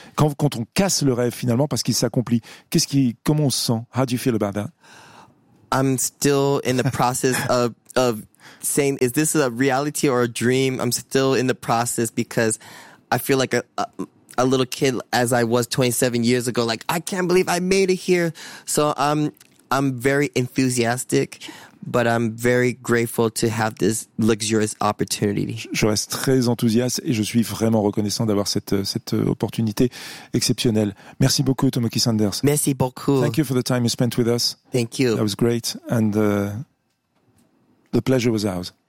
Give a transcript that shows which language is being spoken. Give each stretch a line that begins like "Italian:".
French: Quand on casse le rêve finalement parce qu'il s'accomplit, comment on se sent?
English: How do you feel about that? I'm still in the process of saying, is this a reality or a dream? I'm still in the process because I feel like a little kid as I was 27 years ago. Like, I can't believe I made it here. So I'm very enthusiastic. But I'm very grateful to have this luxurious opportunity.
French: Je reste très enthousiaste et je suis vraiment reconnaissant d'avoir cette opportunité exceptionnelle. Merci beaucoup, Tomoki Sanders. Merci beaucoup.
English: Thank you for the time you spent with us. Thank you. That was great. And the pleasure was ours.